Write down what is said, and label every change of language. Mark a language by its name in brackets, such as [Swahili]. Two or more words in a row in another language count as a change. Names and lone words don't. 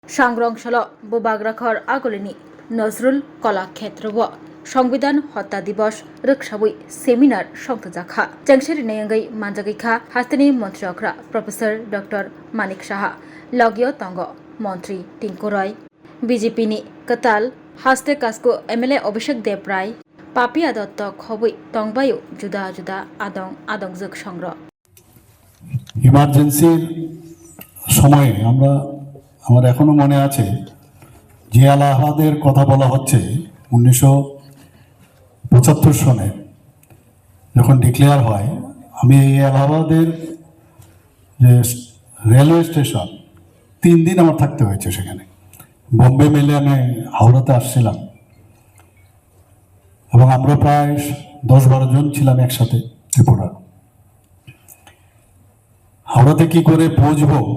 [Kok Borok] सांग्रंसल बुबाग्राखर आगोलिनी नजरुल कलाक्षेत्र व संविधान हत्या दिवस रक्षाबुई सेमिनार संतजाखा चंगसेरी नयंगई मानजागैखा हास्तिनी मंत्री अग्रा प्रोफेसर डॉक्टर मानिक साहा लगियो तंग मंत्री टिंकु रॉय बीजेपी नि कताल हास्ते कास्को एमएलए अभिषेक देव राय पापिया दत्त खबुई तंगबायु जुदा जुदा आदं आदंजक संग्रह [Bangla] ইমার্জেন্সির সময় আমরা আমার এখনো মনে আছে যে এলাহাবাদের কথা বলা হচ্ছে 1975 সনে যখন ডিক্লেয়ার হয় আমি এই এলাহাবাদের যে [English] railway station [Bangla] 3 দিন আমার থাকতে হয়েছে সেখানে বোম্বে মেলে আমি হাওড়াতে আসছিলাম এবং আমরা প্রায় 10-12 জন ছিলাম একসাথে ত্রিপুরা হাওড়াতে কি করে পৌঁছবো